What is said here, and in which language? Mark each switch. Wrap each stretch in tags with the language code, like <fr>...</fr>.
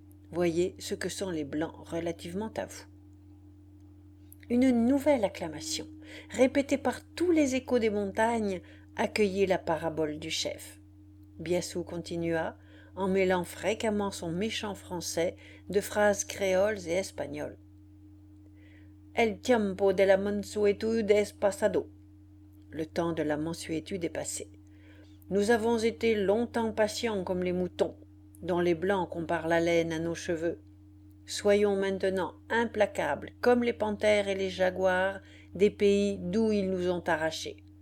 <fr>Voyez ce que sont les blancs relativement à vous. Une nouvelle acclamation, répétée par tous les échos des montagnes, accueillit la parabole du chef. Biassou continua, en mêlant fréquemment son méchant français de phrases créoles et espagnoles.</fr> <es>El tiempo de la mansuétude es pasado.</es> <fr>Le temps de la mansuétude est passé. Nous avons été longtemps patients comme les moutons, dont les blancs comparent la laine à nos cheveux. Soyons maintenant implacables comme les panthères et les jaguars des pays d'où ils nous ont arrachés.</fr>